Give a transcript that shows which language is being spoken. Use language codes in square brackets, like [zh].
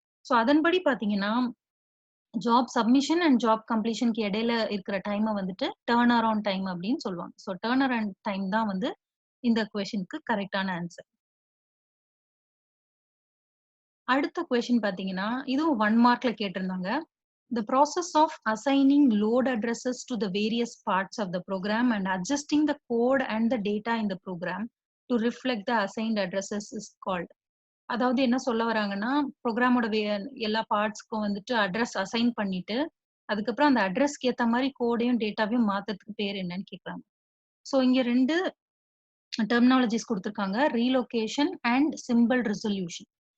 [ta] So அதன்படி பாத்தீங்கன்னா, job submission and job கம்ப்ளீஷனுக்கு இடையில இருக்கிற டைமை வந்துட்டு டர்ன் அரவுண்ட் டைம் அப்படின்னு சொல்லுவாங்க. ஸோ டர்ன் அரவுண்ட் டைம் தான் வந்து இந்த கொஸ்டினுக்கு கரெக்டான ஆன்சர். அடுத்த கொஸ்டின் பாத்தீங்கன்னா, இதுவும் 1 மார்க்ல கேட்டிருந்தாங்க. [en] The process of assigning load addresses to the various parts of the program and adjusting the code and the data in the program to reflect the assigned addresses is called. [ta] அதாவது என்ன சொல்ல வராங்கன்னா, ப்ரோகிராமோட எல்லா பார்ட்ஸ்க்கும் வந்துட்டு address assign பண்ணிட்டு, அதுக்கப்புறம் அந்த அட்ரஸ்க்கு ஏத்த மாரி கோடையும், டேட்டாவையும் மாத்துறதுக்கு பேர் என்னன்னு கேட்கறாங்க. ஸோ இங்க 2 டெர்மினாலஜிஸ் குடுத்துருக்காங்க. Relocation and symbol resolution.